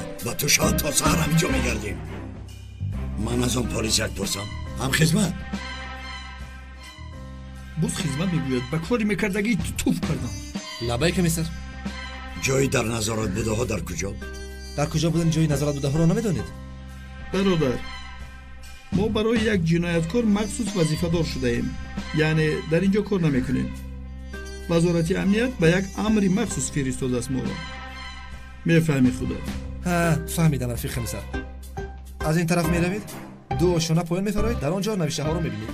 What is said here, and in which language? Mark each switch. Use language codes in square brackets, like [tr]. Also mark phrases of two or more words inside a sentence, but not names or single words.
[tg] ба ту шоҳад то саҳар ҳамин ҷо мегардем. ман аз он полис як пурсам. ҳамхизмат. буз хизмат мегӯяд. ба кори мекардагӣ туф кардам. лабай комиссар. ҷои дар назорат будаҳо дар куҷо? дар куҷо будани ҷои назорат будаҳоро намедонед? бародар, [fa] ما برای یک جنایتکار مخصوص وظیفه‌دار شده ایم. یعنی در اینجا کار نمیکنیم. وزارت امنیت به یک امری مخصوص فرستاده است ما را. میفهمی خدا؟ ها فهمیدم رفیق کمیسر. از این طرف میروید دو شونه پایین میفرمایید، در آنجا نوشته ها رو میبینید.